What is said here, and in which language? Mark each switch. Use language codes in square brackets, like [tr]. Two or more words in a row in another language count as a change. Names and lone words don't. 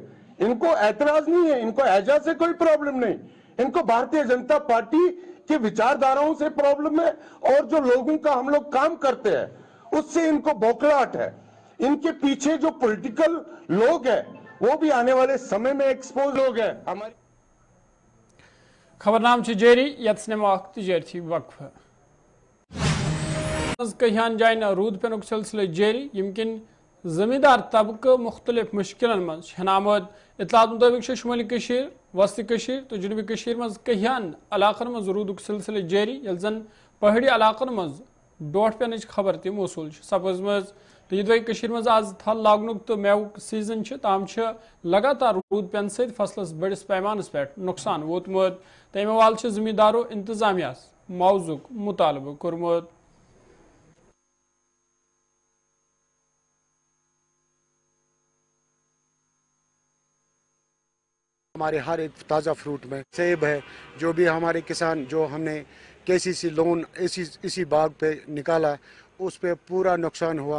[hi] इनको ऐतराज नहीं है, इनको एजाज से कोई प्रॉब्लम नहीं, इनको भारतीय जनता पार्टी के विचारधाराओं से प्रॉब्लम है और जो लोगों का हम लोग काम करते हैं उससे इनको बौखलाहट है। इनके पीछे जो पॉलिटिकल लोग हैं वो भी आने वाले समय में एक्सपोज हो गए। हमारी [ks] खबरनाम जारी, जारी वक्फ कहियान जायन रूद पेनुक सिलसिले जारी, यमकिन जमींदार तबका मुख्तलिफ मुश्किलन मज आमद। इतलात मुताबिक शुमाली कशीर, वस्ती कशीर तो जनूबी कशीर मज कहियान इलाकन मज रूदुक सिलसिले जारी, यल जन पहाड़ी इलाकन मज डोट पेनच खबर ति मौसूल सपजम। तो ये कशीर मज आज थल लागनुक तो मेवुक सीजन ताम लगातार रूद पेन सत फसलस बड़िस पैमानस पे नुकसान वोतमुत। तमे वाल जमींदारों इंतजामिया मुआवजुक मुतालबा कोरमुत। [hi] हमारे हर एक ताज़ा फ्रूट में सेब है, जो भी हमारे किसान, जो हमने KCC लोन इसी बाग पे निकाला, उस पे पूरा नुकसान हुआ।